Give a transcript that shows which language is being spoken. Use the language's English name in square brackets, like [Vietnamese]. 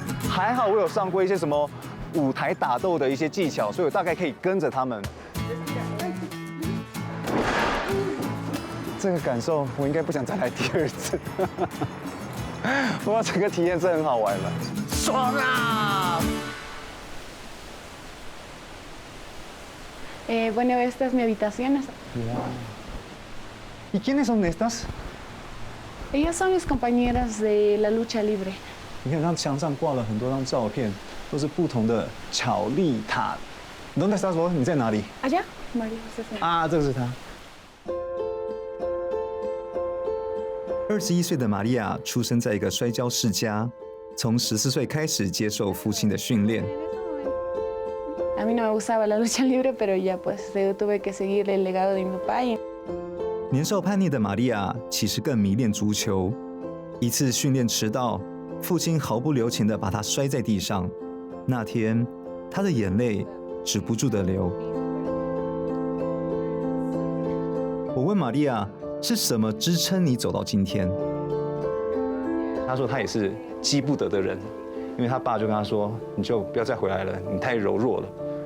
[Chinese] 还好我有上过一些什么舞台打斗的一些技巧，所以我大概可以跟着他们。这个感受我应该不想再来第2次。不过整个体验是很好玩的，爽啊！ [Spanish] Bueno, esta es mi habitación. ¿Y quiénes son estas? Ellas son mis compañeras de la lucha libre. [Chinese] 你看，他墙上挂了很多张照片，都是不同的巧丽塔。 [Spanish] ¿Dónde estás vos？ [Chinese] 你在哪里？ [Spanish] Allá, María José. [Chinese] 啊，这个是他。 21岁的玛利亚出生在一个摔跤世家，从14岁开始接受父亲的训练。 [Spanish] A mí no me gustaba la lucha libre, pero ya pues yo tuve que seguir el legado de mi papá. [Chinese] 年少叛逆的玛利亚其实更迷恋足球。一次训练迟到，父亲毫不留情地把她摔在地上。那天，她的眼泪止不住地流。我问玛利亚，是什么支撑你走到今天？她说她也是激不得的人，因为她爸就跟她说：“你就不要再回来了，你太柔弱了。”